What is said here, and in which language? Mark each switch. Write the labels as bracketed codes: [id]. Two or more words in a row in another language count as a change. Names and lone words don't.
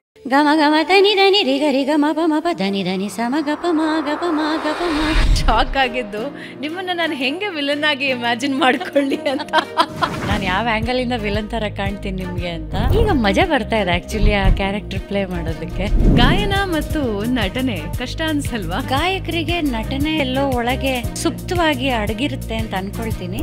[kn] ಗಮ ಗಮ ತನಿ ಧನಿ ರಿ ಗರಿ ಗಮ ಪ ಮ ಪ ಧನಿ ಧನಿ ಸಮ ಗಪ ಮ ಗಪ ಮ ಗಪ ಮ. ಶಾಕ್ ಆಗಿದ್ದು ನಿಮ್ಮನ್ನ ನಾನು ಹೆಂಗೆ ವಿಲನ್ ಆಗಿ ಇಮ್ಯಾಜಿನ್ ಮಾಡ್ಕೊಳ್ಳಿ ಅಂತ. ನಾನು ಯಾವ ಆ್ಯಂಗಲ್ ಇಂದ ವಿಲನ್ ತರ ಕಾಣ್ತೀನಿ ನಿಮ್ಗೆ ಅಂತ ಈಗ ಮಜಾ ಬರ್ತಾ ಇದೆ ಆಕ್ಚುಲಿ ಆ [en] character play [kn] ಮಾಡೋದಕ್ಕೆ. ಗಾಯನ ಮತ್ತು ನಟನೆ ಕಷ್ಟ ಅನ್ಸಲ್ವಾ? ಗಾಯಕರಿಗೆ ನಟನೆ ಎಲ್ಲೋ ಒಳಗೆ ಸುಪ್ತವಾಗಿ ಅಡಗಿರುತ್ತೆ ಅಂತ ಅನ್ಕೊಳ್ತೀನಿ.